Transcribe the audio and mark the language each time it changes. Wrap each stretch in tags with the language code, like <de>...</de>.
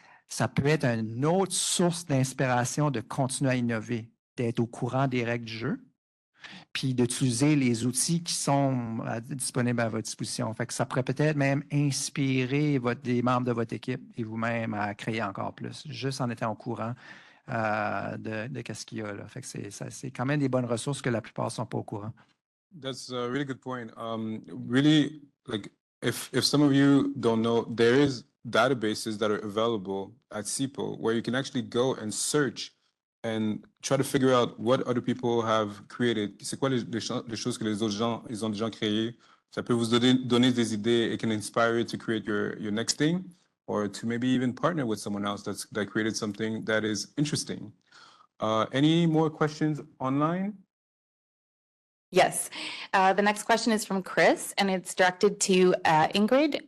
<fr>Ça peut être une autre source d'inspiration de continuer à innover, d'être au courant des règles du jeu, puis d'utiliser les outils qui sont disponibles à votre disposition. Fait que ça pourrait peut-être même inspirer des membres de votre équipe et vous-même à créer encore plus, juste en étant au courant de ce qu'il y a là. Fait que c'est quand même des bonnes ressources que la plupart ne sont pas au courant.</fr> <en>That's a really good point. Really, like if some of you don't know, there is databases that are available at CIPO where you can actually go and search and try to figure out what other people have created.</en> <fr>C'est quoi les choses que les autres gens, ils ont déjà créées. Ça peut vous donner des idées.</fr> <en>It can inspire you to create your next thing or to maybe even partner with someone else that created something that is interesting. Any more questions online? Yes. The next question is from Chris, and it's directed to Ingrid.</en>